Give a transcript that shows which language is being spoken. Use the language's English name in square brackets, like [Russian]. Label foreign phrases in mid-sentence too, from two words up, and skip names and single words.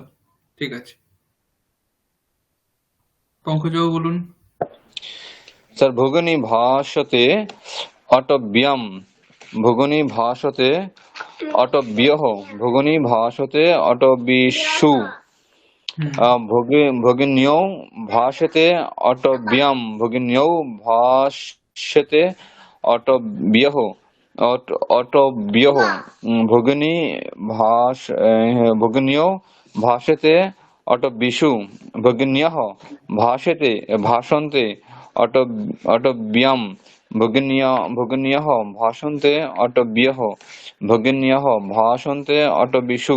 [Bangla] ঠিক আছে, পঙ্কজবাবু বলুন। [Sanskrit] স্যার ভগিনী ভাষতে অটব্যাম ভগিনী ভাষতে অটব্যহ ভগিনী ভাষতে অটবিষু হুম ভগিন্যৌ ভাষতে অটব্যম ভগিন্যৌ ভাষ্যতে অটব্যহ অটব্যহ ভগিনী ভগিন্যৌ ভাষতে অটবিষু ভগিন্যঃ ভাষতে ভাষন্তে অটব্যম ভগিন্যঃ ভাষন্তে অটব্যহ ভগিন্যঃ ভাষন্তে অটবিষু।